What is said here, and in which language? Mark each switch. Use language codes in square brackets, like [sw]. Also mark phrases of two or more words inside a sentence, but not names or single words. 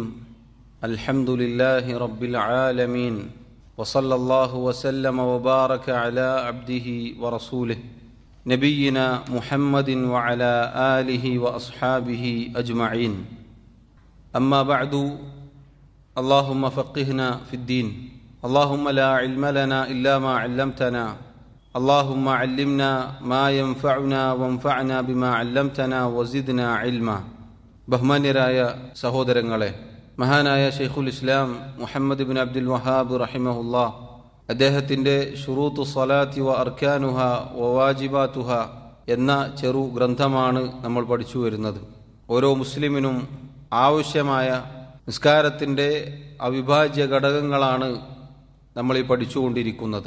[ar] الحمد لله رب العالمين، وصلى الله وسلم وبارك على عبده ورسوله نبينا محمد وعلى آله وأصحابه أجمعين. أما بعد، اللهم فقهنا في الدين. اللهم لا علم لنا إلا ما علمتنا. اللهم علمنا ما ينفعنا وانفعنا بما علمتنا وزدنا علما. [ml] ബഹുമാന്യരായ സഹോദരങ്ങളെ, മഹാനായ ഷെയ്ഖുൽ ഇസ്ലാം മുഹമ്മദ് ബിൻ അബ്ദുൽ വഹാബ് റഹിമഹുല്ലാ അദ്ദേഹത്തിൻ്റെ ഷുറൂത്തു സ്വലാത്തി വ അർക്കാനുഹ വ വാജിബാത്തുഹ എന്ന ചെറു ഗ്രന്ഥമാണ് നമ്മൾ പഠിച്ചു വരുന്നത്. ഓരോ മുസ്ലിമിനും ആവശ്യമായ നിസ്കാരത്തിൻ്റെ അവിഭാജ്യ ഘടകങ്ങളാണ് നമ്മൾ ഈ പഠിച്ചുകൊണ്ടിരിക്കുന്നത്.